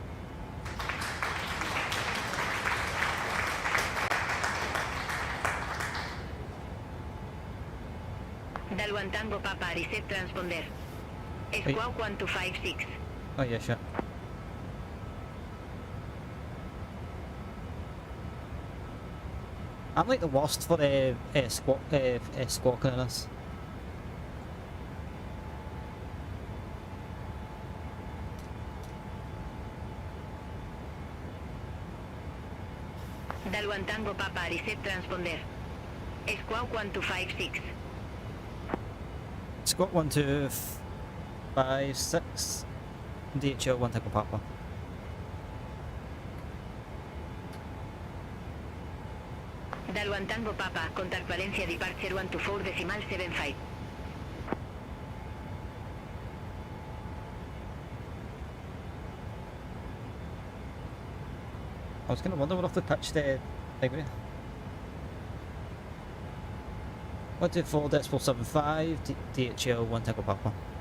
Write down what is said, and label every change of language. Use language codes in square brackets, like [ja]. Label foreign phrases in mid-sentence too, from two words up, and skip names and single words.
[en] Dalwan Tango Papa, reset transponder. Squawk 1256. Oh yeah, sure. I'm like the worst for squawking in this. Dalwan Tango Papa, reset transponder. Squawk 1256. Squawk 1256. DHL 1 Tango Papa. Dalwan Tango Papa, contact Valencia departure 124.75. I was going to wonder what off the pitch there. Anyway. 124.75, DHL 1 Tango Papa.